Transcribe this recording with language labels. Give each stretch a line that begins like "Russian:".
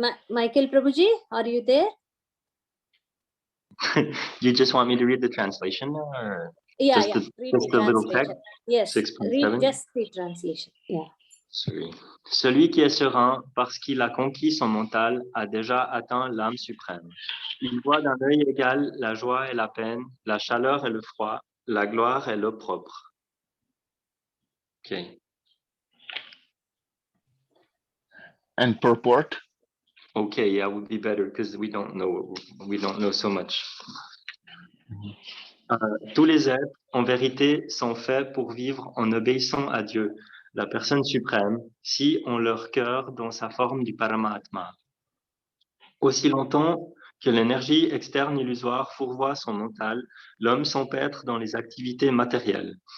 English: Michael Prabhuji, are you there? You just want me to read the translation or Yeah, just read just the a little translation. text? 6.7. read just the translation. Yeah.
French: Celui qui est serein parce qu'il a conquis son mental a déjà atteint l'âme suprême. Il voit d'un œil égal la joie et la peine, la chaleur et le froid, la gloire et l'opprobre.
English: Okay. And purport? Okay, yeah, would be better because we don't know so much.
French: Tous les êtres, en vérité, sont faits pour vivre en obéissant à Dieu, la personne suprême, si ont leur cœur dans sa forme du Paramatma. Aussi longtemps que l'énergie externe illusoire fourvoie son mental, l'homme s'empêtre dans les activités matérielles.